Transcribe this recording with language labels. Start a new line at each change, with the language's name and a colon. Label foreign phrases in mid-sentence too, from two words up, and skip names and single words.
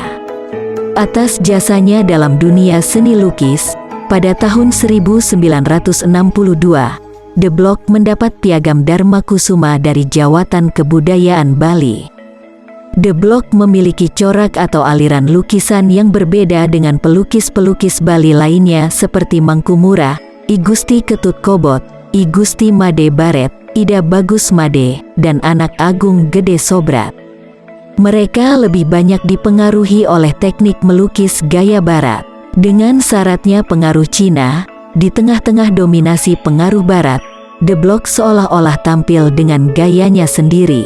Indonesian: Atas jasanya dalam dunia seni lukis, pada tahun 1962, The Block mendapat piagam Dharma Kusuma dari Jawatan Kebudayaan Bali. The Block memiliki corak atau aliran lukisan yang berbeda dengan pelukis-pelukis Bali lainnya seperti Mangkumura, I Gusti Ketut Kobot, I Gusti Made Baret, Ida Bagus Made, dan anak Agung Gede Sobrat. Mereka lebih banyak dipengaruhi oleh teknik melukis gaya barat. Dengan syaratnya pengaruh Cina, di tengah-tengah dominasi pengaruh barat, De Blok seolah-olah tampil dengan gayanya sendiri.